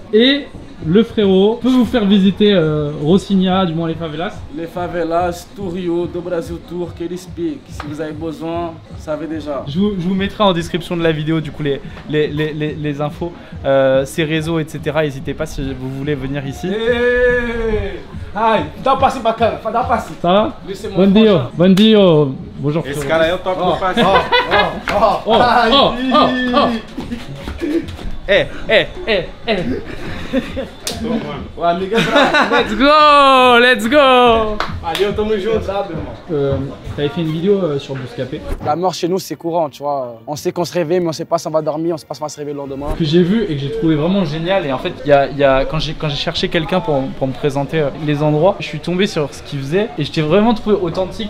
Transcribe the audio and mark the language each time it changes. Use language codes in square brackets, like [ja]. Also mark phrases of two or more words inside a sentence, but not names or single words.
[fr] Et le frérot peut vous faire visiter Rocinha, du moins les favelas. Les favelas, tout Rio, do Brasil Tour, quel speak. Si vous avez besoin, vous savez déjà. Je vous mettrai en description de la vidéo du coup les infos, ses réseaux, etc. N'hésitez pas si vous voulez venir ici. Aïe, [pt] dá um passe bacana, dá um passe. [fr] Ça va? [pt] Bon dia, bon dia. [fr] Bonjour. [pt] Esse cara aí é o top do passe. O amigo é bravo. [en] Let's go. [pt] Valeu, tamo junto. [fr] T'avais fait une vidéo sur Bouscapé. La mort chez nous c'est courant, tu vois. On sait qu'on se réveille, mais on sait pas si on va dormir, on sait pas si on va se réveiller le lendemain. Que j'ai vu et que j'ai trouvé vraiment génial. Et en fait, quand j'ai cherché quelqu'un pour me présenter les endroits, je suis tombé sur ce qu'il faisait et je t'ai vraiment trouvé authentique.